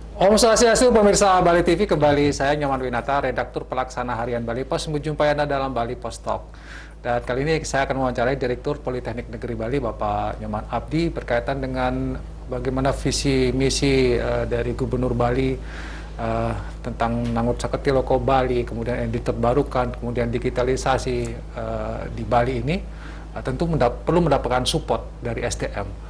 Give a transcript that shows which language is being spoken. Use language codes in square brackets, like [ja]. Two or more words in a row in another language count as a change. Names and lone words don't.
[ban] Om Swastiastu, [id] pemirsa Bali TV, kembali saya Nyoman Winata, redaktur pelaksana harian Bali Pos, menjumpai Anda dalam Bali Pos Talk. Dan kali ini saya akan mewawancarai Direktur Politeknik Negeri Bali, Bapak Nyoman Abdi, berkaitan dengan bagaimana visi misi dari Gubernur Bali tentang Nangut Saketi Loko Bali, kemudian energi terbarukan, kemudian digitalisasi di Bali ini, tentu perlu mendapatkan support dari SDM.